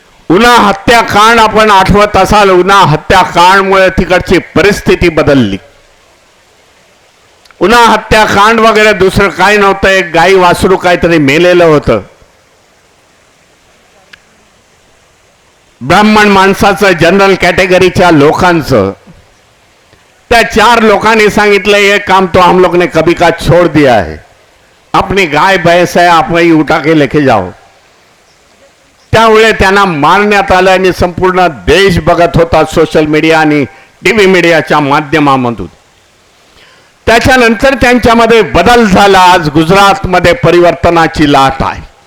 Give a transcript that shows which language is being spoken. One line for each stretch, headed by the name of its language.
Marathi: उन्हा हत्याकांड आपण आठवत असाल, उन्हा हत्याकांडमुळे तिकडची परिस्थिती बदलली. उन्हा हत्याकांड वगैरे दुसरं काय नव्हतं, एक गाई वासरू काहीतरी मेलेलं होतं. ब्राह्मण माणसाचं, जनरल कॅटेगरीच्या लोकांचं. त्या 4 लोकांनी सांगितलं
Hindi: ये काम तो हम लोग ने कभी का छोड़ दिया है, अपनी गाय भैंस है आप वही उठा के लेके जाओ.
Marathi: त्यामुळे त्यांना मारण्यात आलं आणि संपूर्ण देश बघत होता सोशल मीडिया आणि टीव्ही मीडियाच्या माध्यमामधून. त्याच्यानंतर त्यांच्यामध्ये बदल झाला. आज गुजरातमध्ये परिवर्तनाची लाट आहे.